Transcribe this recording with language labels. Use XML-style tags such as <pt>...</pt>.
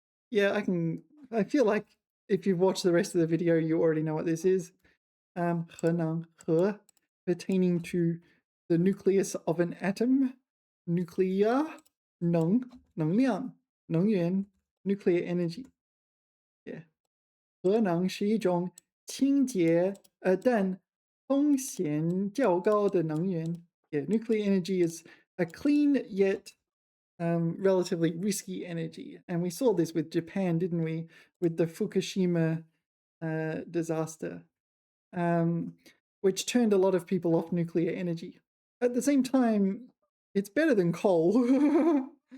<en>Yeah, I feel like if you've watched the rest of the video, you already know what this is. 河南, 河, pertaining to the nucleus of an atom. Nuclear, 能量, 能源, nuclear energy. Yeah.</en> <zh>核能是一种清洁但风险较高的能源.</zh> <en>Yeah, nuclear energy is a clean yet relatively risky energy. And we saw this with Japan, didn't we? With the Fukushima disaster, which turned a lot of people off nuclear energy. At the same time, it's better than coal.</en>